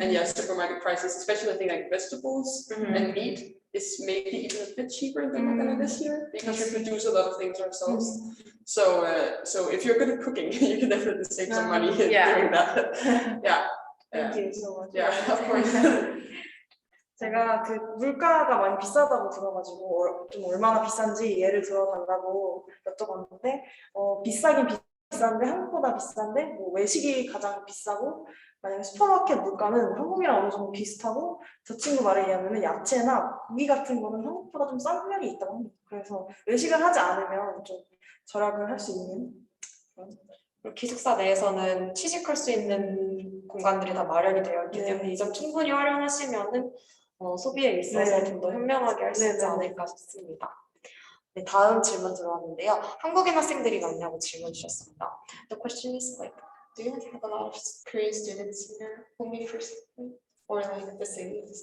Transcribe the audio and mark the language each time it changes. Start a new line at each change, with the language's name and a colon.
English: And yeah, supermarket prices, especially I think like vegetables and meat is maybe even a bit cheaper in Denmark than it is here because we produce a lot of things ourselves. So if you're good at cooking, you can definitely save some money doing that. Yeah. Thank you so much. Yeah, of course.
Korean: 제가 그 물가가 많이 비싸다고 들어가지고 좀 얼마나 비싼지 예를 들어달라고 여쭤봤는데 비싸긴 비싼데 한국보다 비싼데 뭐 외식이 가장 비싸고 만약에 슈퍼마켓 물가는 한국이랑 어느 정도 비슷하고 저 친구 말에 의하면 야채나 고기 같은 거는 한국보다 좀 싼 면이 있다고 합니다. 그래서 외식을 하지 않으면 좀 절약을 할 수 있는 그리고 기숙사 내에서는 취직할 수 있는 공간들이 다 마련이 되어 있기 때문에 이 점 충분히 활용하시면은 소비에 있어서 좀 더 현명하게 할 수 있지 않을까 싶습니다. 네, 다음 질문 들어왔는데요. 한국인 학생들이 많냐고 질문 주셨습니다.
English: The question is like, do you have a lot of Korean students in your home university or like the same?